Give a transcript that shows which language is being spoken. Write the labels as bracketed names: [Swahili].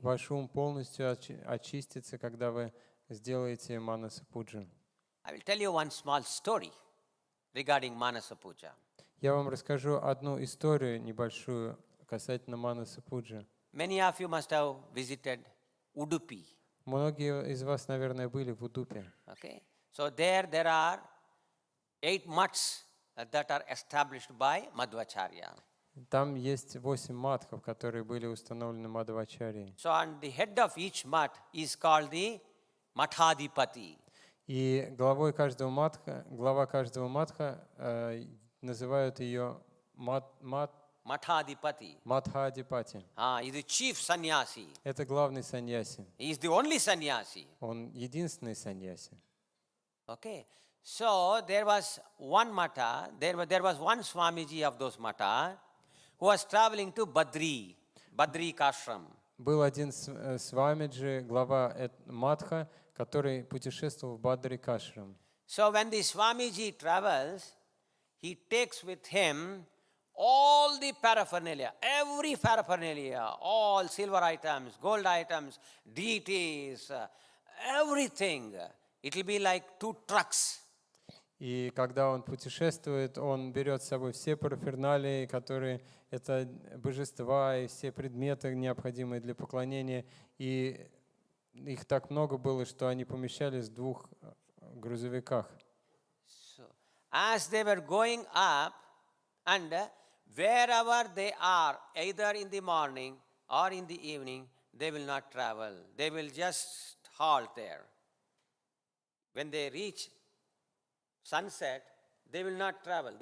[Russian] Ваш ум полностью очистится, когда вы сделаете манаса пуджу. [English] I will tell you one small story regarding manasa puja. [Russian] Я вам расскажу одну историю небольшую касательно манаса пуджи. [English] Many of you must have visited Udupi. [Russian] Многие из вас, наверное, были в Удупе. [English] Okay, so there are 8 mutts that are established by Madhvacharya. [Russian] Там есть 8 матхов, которые были установлены Мадхвачарьей. [English] So on the head of each mutt is called the Mathadipati. [Russian] И глава каждого матха называют ее [English] Mathadipati. [Russian] Мадхадипати. [English] He is the chief sannyasi. [Russian] Это главный саньяси. [English] He is the only sannyasi. [Russian] Он единственный саньяси. [English] Okay. So there was one matta, there was one Swamiji of those matta who was traveling to Badri Kashram. [Russian] Был один свамиджи, глава матха, который путешествовал в Бадри Кашрам. [English] So when the Swamiji travels, he takes with him all the paraphernalia, every paraphernalia, all silver items, gold items, deities, everything. It will be like 2 trucks. [Russian] И когда он путешествует, он берет с собой все параферналии, которые это божества и все предметы, необходимые для поклонения. И их так много было, что они помещались в 2 грузовиках. [English] So, as they were going up, and wherever they are, either in the morning or in the evening, they will not travel. They will just halt there. When they reach sunset, they will not travel.